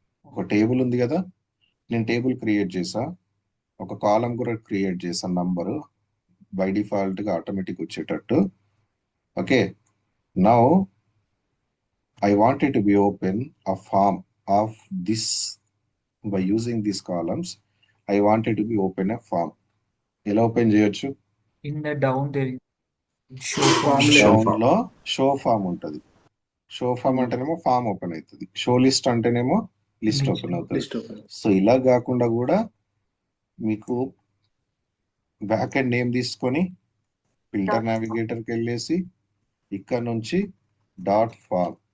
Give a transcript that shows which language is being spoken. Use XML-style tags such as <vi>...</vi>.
<te>ఒక టేబుల్ ఉంది కదా, నేను టేబుల్ క్రియేట్ చేసా, ఒక కాలం కూడా క్రియేట్ చేశాను, నంబరు బై డిఫాల్ట్ గా ఆటోమేటిక్ వచ్చేటట్టు.</te> <en>Okay, now I wanted to be open a form of this by using this columns. I wanted to be open a form.</en> <te>ఎలా ఓపెన్ చేయొచ్చు?</te> <en>In the down there is show form.</en> <te>Down లో show form ఉంటది. Show form అంటేనేమో form open అవుతుంది, show list అంటేనేమో list</te> <en>List.</en> <te>Open అవుతుంది.</te> <en>List open.</en> <te>So ఇలా కాకుండా కూడా మీకు బ్యాక్ ఎండ్ నేమ్ తీసుకొని ఫిల్టర్ నావిగేటర్కి వెళ్ళేసి ఇక్కడ నుంచి డాట్ ఫామ్,</te>